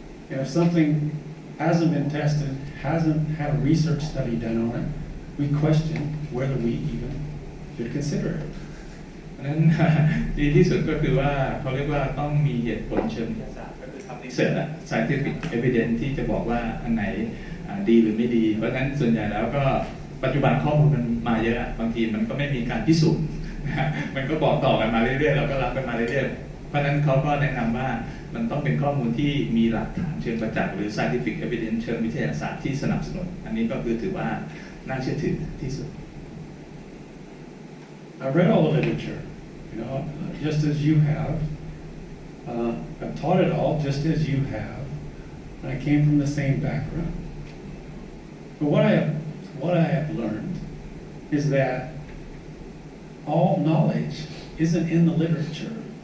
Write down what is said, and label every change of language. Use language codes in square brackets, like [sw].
[en] And if something hasn't been tested, hasn't had a research study done on it, we question whether we even should consider it. [th] เพราะฉะนั้นดีที่สุดก็คือว่าเขาเรียกว่าต้องมีเหตุผลเชิงวิทยาศาสตร์ก็คือทำ research scientific evidence ที่จะบอกว่าอันไหนดีหรือไม่ดีเพราะฉะนั้นส่วนใหญ่แล้วก็ปัจจุบันข้อมูลมันมาเยอะบางทีมันก็ไม่มีการพิสูจน์มันก็บอกต่อกันมาเรื่อยๆเราก็รับกันมาเรื่อยๆเพราะฉะนั้นเขาก็แนะนำว่ามันต้องเป็นข้อมูลที่มีหลักฐานเชิงประจักษ์หรือ scientific evidence เชิงวิทยาศาสตร์ที่สนับสนุนอันนี้ก็คือถือว่าน่าเชื่อถือที่สุด [en] I've read all the literature, just as you have. I've taught it all just as you have. And I came from the same background. But what I have learned is that all knowledge isn't in the literature.